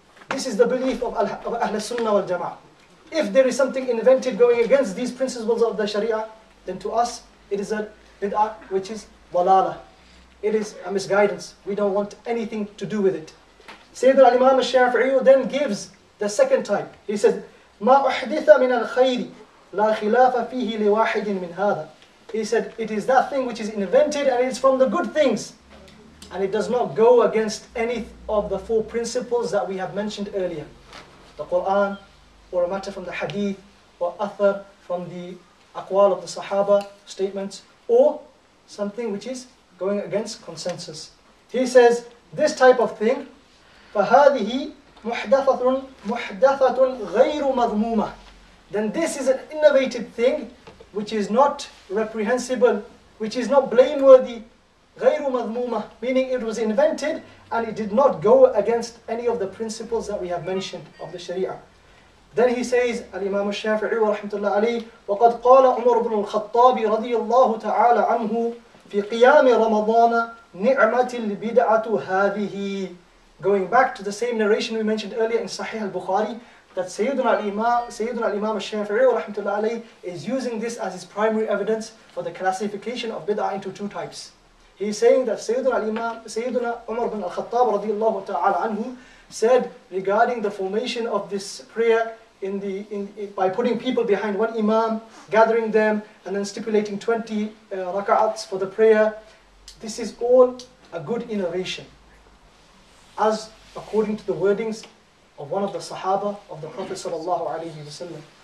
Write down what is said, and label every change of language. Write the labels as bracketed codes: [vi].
[en] This is the belief of Ahl-Sunnah wal Jama'ah. If there is something invented going against these principles of the Sharia, then to us it is a bid'ah which is dalala. It is a misguidance. We don't want anything to do with it. Sayyidina al-Imam al-Shafi'i then gives the second type. He says, [ar] مَا أُحْدِثَ مِنَ الْخَيْرِ لَا خِلَافَ فِيهِ لِوَاحِدٍ مِنْ هَذَا. [en] He said, it is that thing which is invented and it is from the good things. And it does not go against any of the four principles that we have mentioned earlier. The Qur'an, or a matter from the hadith, or athar from the aqwaal of the Sahaba statements, or something which is going against consensus. He says, this type of thing, [ar] فَهَذِهِ مُحْدَثَةٌ غَيْرُ مَضْمُومَةٌ. [en] Then this is an innovative thing which is not reprehensible, which is not blameworthy, [ar] غَيْرُ مَضْمُومَةٌ, [en] meaning it was invented and it did not go against any of the principles that we have mentioned of the Sharia. Then he says, [ar] Al-Imam al-Shafi'i wa rahmatullah alayhi, وَقَدْ قَالَ عُمَرُ بْنُ الْخَطَّابِ رَضِيَ اللَّهُ تَعَالَى عَنْهُ فِي قِيَامِ رَمَضَانَ نِعْمَةِ الْبِدْعَةُ هَذِهِ. [en] Going back to the same narration we mentioned earlier in Sahih al-Bukhari, that Sayyidina al-Imam al-Shafi'i wa rahmatullah alayhi is using this as his primary evidence for the classification of bid'ah into two types. He is saying that Sayyidina Umar bin al-Khattab radiyallahu ta'ala anhu said regarding the formation of this prayer by putting people behind one imam, gathering them, and then stipulating 20 raka'ats for the prayer, this is all a good innovation, as according to the wordings of one of the Sahaba of the Prophet sallallahu alaihi wasallam.